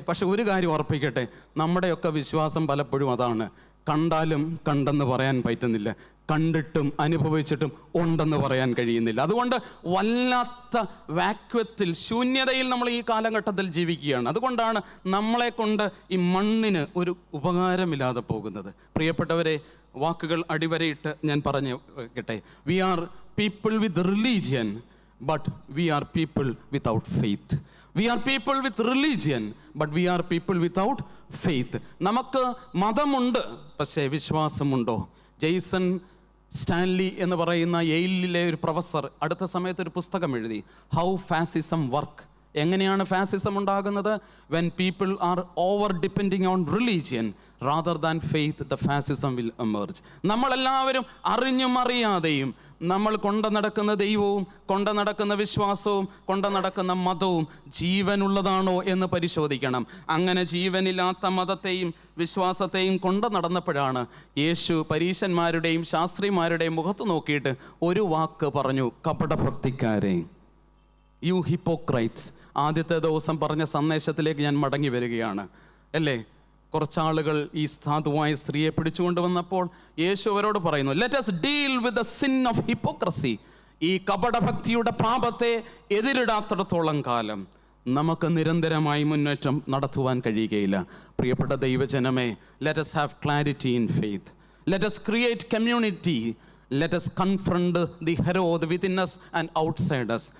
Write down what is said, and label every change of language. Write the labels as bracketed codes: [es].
[ml] പക്ഷെ ഒരു കാര്യം ഉറപ്പിക്കട്ടെ, നമ്മുടെയൊക്കെ വിശ്വാസം പലപ്പോഴും അതാണ്, കണ്ടാലും കണ്ടെന്ന് പറയാൻ പറ്റുന്നില്ല, കണ്ടിട്ടും അനുഭവിച്ചിട്ടും ഉണ്ടെന്ന് പറയാൻ കഴിയുന്നില്ല. അതുകൊണ്ട് വല്ലാത്ത വാക്വത്തിൽ, ശൂന്യതയിൽ നമ്മൾ ഈ കാലഘട്ടത്തിൽ ജീവിക്കുകയാണ്. അതുകൊണ്ടാണ് നമ്മളെ കൊണ്ട് ഈ മണ്ണിന് ഒരു ഉപകാരമില്ലാതെ പോകുന്നത്. പ്രിയപ്പെട്ടവരെ, വാക്കുകൾ അടിവരയിട്ട് ഞാൻ പറഞ്ഞു കേട്ടെ. [en] We are people with religion, but we are people without faith. We are people with religion, but we are people without faith. [ml] നമുക്ക് മതമുണ്ട്, പക്ഷേ വിശ്വാസമുണ്ടോ? ജെയ്സൺ സ്റ്റാൻലി എന്ന് പറയുന്ന യെയിലിലെ ഒരു പ്രൊഫസർ അടുത്ത സമയത്ത് ഒരു പുസ്തകം എഴുതി, ഹൗ ഫാസിസം വർക്ക്. എങ്ങനെയാണ് ഫാസിസം ഉണ്ടാകുന്നത്? [en] when people are over depending on religion rather than faith, the fascism will emerge. [ml] നമ്മളെല്ലാവരും അറിഞ്ഞും അറിയാതെയും നമ്മൾ കൊണ്ടു നടക്കുന്ന ദൈവവും കൊണ്ടു നടക്കുന്ന വിശ്വാസവും കൊണ്ടു നടക്കുന്ന മതവും ജീവനുള്ളതാണോ എന്ന് പരിശോധിക്കണം. അങ്ങനെ ജീവനില്ലാത്ത മതത്തെയും വിശ്വാസത്തെയും കൊണ്ടു നടന്നപ്പോഴാണ് യേശു പരീശന്മാരുടെയും ശാസ്ത്രിമാരുടെയും മുഖത്ത് നോക്കിയിട്ട് ഒരു വാക്ക് പറഞ്ഞു, കപടഭക്തിക്കാരെ, [en] You hypocrites. [ml] ആദ്യത്തെ ദിവസം പറഞ്ഞ സന്ദേശത്തിലേക്ക് ഞാൻ മടങ്ങി വരികയാണ്, അല്ലേ? കുറച്ചാളുകൾ ഈ സാധുവായ സ്ത്രീയെ പിടിച്ചുകൊണ്ട് വന്നപ്പോൾ യേശു അവരോട് പറയുന്നു, [en] Let us deal with the sin of hypocrisy. [ml] ഈ കപടഭക്തിയുടെ പാപത്തെ എതിരിടാത്തിടത്തോളം കാലം നമുക്ക് നിരന്തരമായി മുന്നേറ്റം നടത്തുവാൻ കഴിയുകയില്ല. പ്രിയപ്പെട്ട ദൈവജനമേ, [en] let us have clarity in faith. Let us create community. Let us confront the Herod within us and outside us.